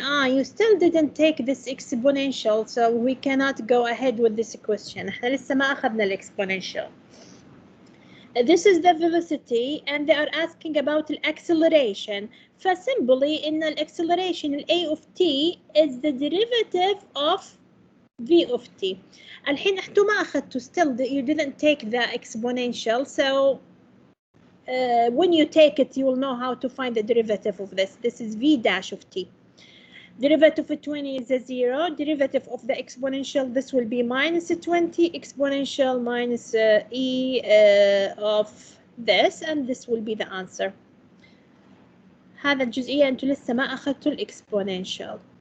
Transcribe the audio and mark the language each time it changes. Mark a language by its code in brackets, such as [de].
[en] You still didn't take this exponential, so we cannot go ahead with this question. [ar] احنا لسه ما أخذنا الexponential. [en] This is the velocity and they are asking about the acceleration. [ar] ف [en] simply in the acceleration a of t is the derivative of v of t. [ar] الحين انتوا ما أخذتوا [en] still you didn't take the exponential, so when you take it you will know how to find the derivative of this. This is v dash of t. Derivative of 20 is a 0. Derivative of the exponential, this will be minus 20. Exponential minus e of this, and this will be the answer. [ar] هذا الجزئية أنتوا لسه ما أخذتوا الexponential.